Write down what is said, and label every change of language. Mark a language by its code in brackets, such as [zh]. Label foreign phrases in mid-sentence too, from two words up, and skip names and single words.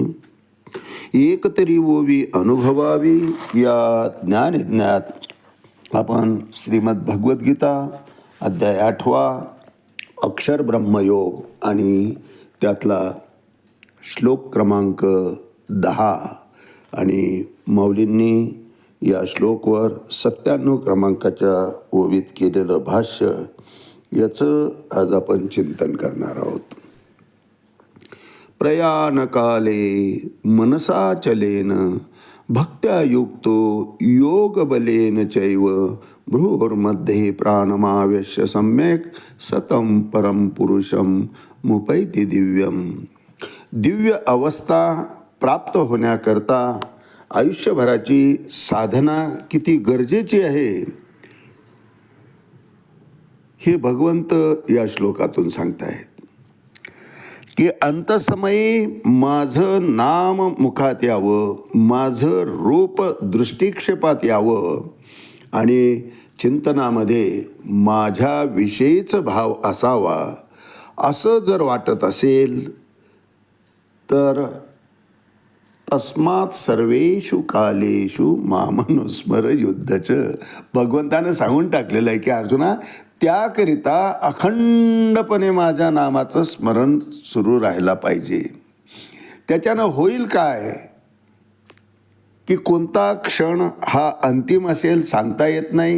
[mr] एक तरी ओवी अनुभवावी या ज्ञानयज्ञात आपण श्रीमद भगवद्गीता अध्याय 8 अक्षर ब्रह्मयोग आणि त्यातला श्लोक क्रमांक 10 आणि माऊलींनी या श्लोकवर 97 क्रमांकाच्या ओवीत केलेलं भाष्य याचं आज आपण चिंतन करणार आहोत. [sa] प्रयाणकाले मनसा चलेन, भक्त्या युक्तो योगबलेन चैव. भ्रूर्मध्ये प्राणमावेश्य सम्यक, सतं परम पुरुषम मुपैति दिव्यम. [mr] दिव्य अवस्था प्राप्त होण्याकरता आयुष्यभराची साधना किती गरजेची आहे हे भगवंत या श्लोकातून सांगतायत की अंतसमयी माझं नाम मुखात यावं, माझं रूप दृष्टिक्षेपात यावं आणि चिंतनामध्ये माझ्याविषयीच भाव असावा असं जर वाटत असेल तर [sa] तस्मात् सर्वेषु कालेषु मामनुस्मर युद्धच. [mr] भगवंतानं सांगून टाकलेलं आहे की अर्जुना, त्याकरिता अखंडपणे माझ्या नामाचं स्मरण सुरू राहायला पाहिजे. त्याच्यानं होईल काय की कोणता क्षण हा अंतिम असेल सांगता येत नाही.